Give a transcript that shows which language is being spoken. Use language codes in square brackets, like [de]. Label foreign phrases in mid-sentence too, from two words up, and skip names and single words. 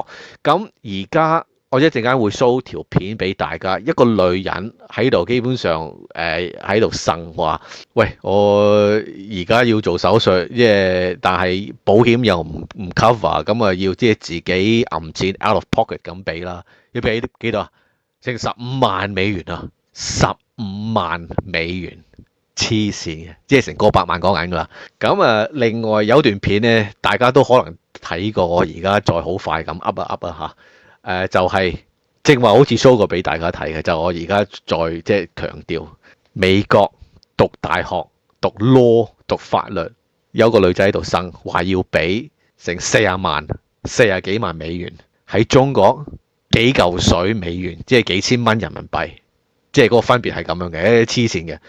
[yue] 咁而家我一陣間會 show 條片俾大家，一個女人喺度基本上喺度呻話，喂，我而家要做手術，但係保險又唔 cover， 咁啊要即係自己揞錢 [en] out of pocket [yue] 咁俾啦，要俾幾多啊？成15萬美元啊！15萬美元，黐線嘅，即係成個百萬講緊噶啦。咁啊，另外有段片咧，大家都可能睇過，我而家再好快咁 up 啊就係正話好似 show 過俾大家睇嘅，就我而家再即係強調，美國讀大學讀 law 讀法律，有個女仔喺度呻，話要俾成40幾萬美元，喺中國幾嚿水美元，即係幾千蚊人民幣，即係嗰個分別係咁樣嘅，黐線嘅。